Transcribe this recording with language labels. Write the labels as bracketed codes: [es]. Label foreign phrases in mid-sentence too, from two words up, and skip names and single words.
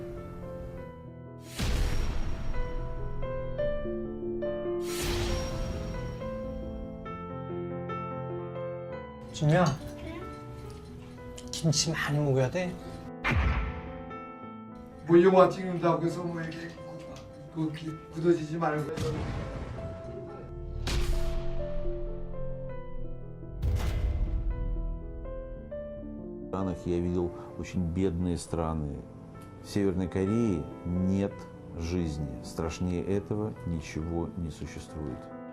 [ko] 준우야, 김치 많이 먹어야 돼. 뭐 영화 찍는다고 해서 뭐 이게 굳어지지 말고. [ru] В странах я видел очень бедные страны. В Северной Корее нет жизни. Страшнее этого ничего не существует.